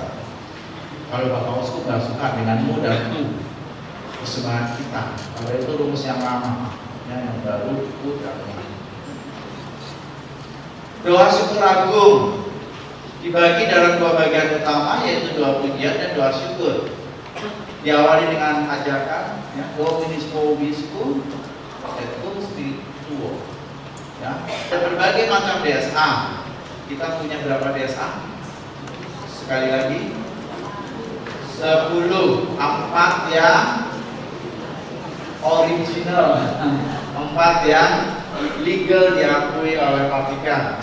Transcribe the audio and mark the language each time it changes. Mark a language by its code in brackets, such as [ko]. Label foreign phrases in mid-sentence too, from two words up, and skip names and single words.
[id] Kalau Bapak Uskup gak suka dengan mu dan ku, persembahan kita. Kalau itu rumus yang lama, ya, yang baru ku dan mu. Doa syukur agung dibagi dalam 2 bagian utama, yaitu doa pujian dan doa syukur. Diawali dengan ajakan ya, [la] Dominus Vobiscum et cum spirituo. [id] Ya, ada berbagai macam DSA. Kita punya berapa DSA? Sekali lagi 10, 4 yang original, 4 yang legal diakui oleh Vatikan.